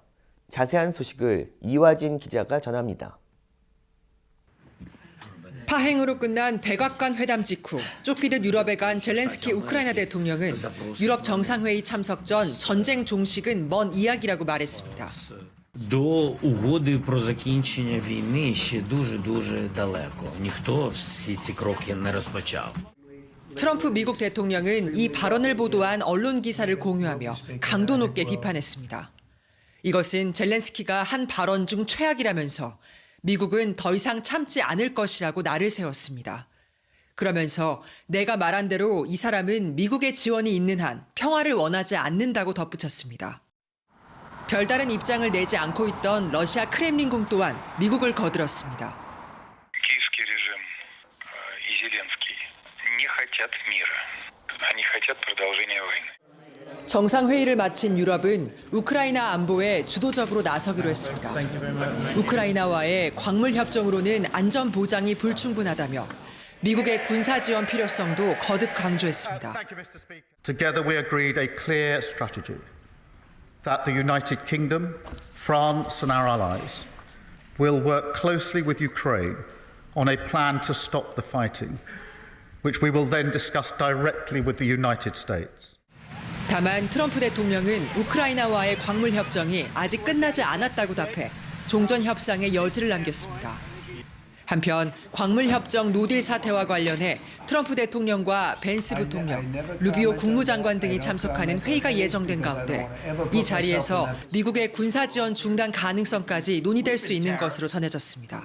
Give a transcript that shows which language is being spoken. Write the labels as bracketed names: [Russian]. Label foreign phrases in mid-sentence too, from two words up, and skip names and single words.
[Korean] 자세한 소식을 이화진 기자가 전합니다. 파행으로 끝난 백악관 회담 직후 쫓기듯 유럽에 간 젤렌스키 우크라이나 대통령은 유럽 정상회의 참석 전 전쟁 종식은 먼 이야기라고 말했습니다. [Ukrainian] До угоди про закінчення війни ще дуже далеко. Ніхто всі ці кроки не розпочав. [Korean] 트럼프 미국 대통령은 이 발언을 보도한 언론 기사를 공유하며 강도 높게 비판했습니다. 이것은 젤렌스키가 한 발언 중 최악이라면서 미국은 더 이상 참지 않을 것이라고 날을 세웠습니다. 그러면서 내가 말한 대로 이 사람은 미국의 지원이 있는 한 평화를 원하지 않는다고 덧붙였습니다. 별다른 입장을 내지 않고 있던 러시아 크렘린궁 또한 미국을 거들었습니다. [Russian] Киевский режим и Зеленский не хотят мира. Они хотят продолжения войны. [Korean] 정상회의를 마친 유럽은 우크라이나 안보에 주도적으로 나서기로 했습니다. 우크라이나와의 광물 협정으로는 안전 보장이 불충분하다며 미국의 군사 지원 필요성도 거듭 강조했습니다. [English] Together we agreed a clear strategy that the United Kingdom, France and our allies will work closely with Ukraine on a plan to stop the fighting, which we will then discuss directly with the United States. [Korean] 다만 트럼프 대통령은 우크라이나와의 광물 협정이 아직 끝나지 않았다고 답해 종전 협상의 여지를 남겼습니다. 한편 광물 협정 노딜 사태와 관련해 트럼프 대통령과 벤스 부통령, 루비오 국무장관 등이 참석하는 회의가 예정된 가운데 이 자리에서 미국의 군사 지원 중단 가능성까지 논의될 수 있는 것으로 전해졌습니다.